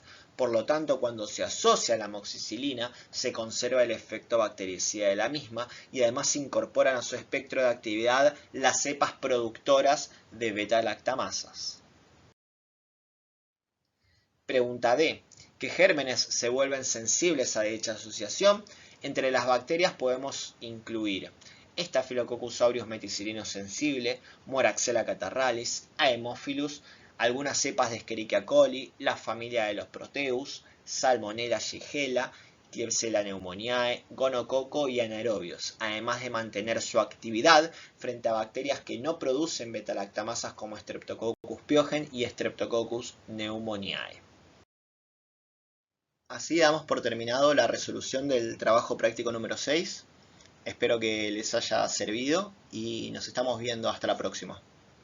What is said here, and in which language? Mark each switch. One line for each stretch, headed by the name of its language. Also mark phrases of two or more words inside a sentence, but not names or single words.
Spanish: Por lo tanto, cuando se asocia a la amoxicilina, se conserva el efecto bactericida de la misma y además se incorporan a su espectro de actividad las cepas productoras de beta-lactamasas. Pregunta D. ¿Qué gérmenes se vuelven sensibles a dicha asociación? Entre las bacterias podemos incluir Staphylococcus aureus meticilino sensible, Moraxella catarrhalis, Haemophilus, algunas cepas de Escherichia coli, la familia de los Proteus, Salmonella shigella, Klebsiella pneumoniae, gonococo y anaerobios, además de mantener su actividad frente a bacterias que no producen beta-lactamasas como Streptococcus pyogen y Streptococcus pneumoniae. Así damos por terminado la resolución del trabajo práctico número 6. Espero que les haya servido y nos estamos viendo hasta la próxima.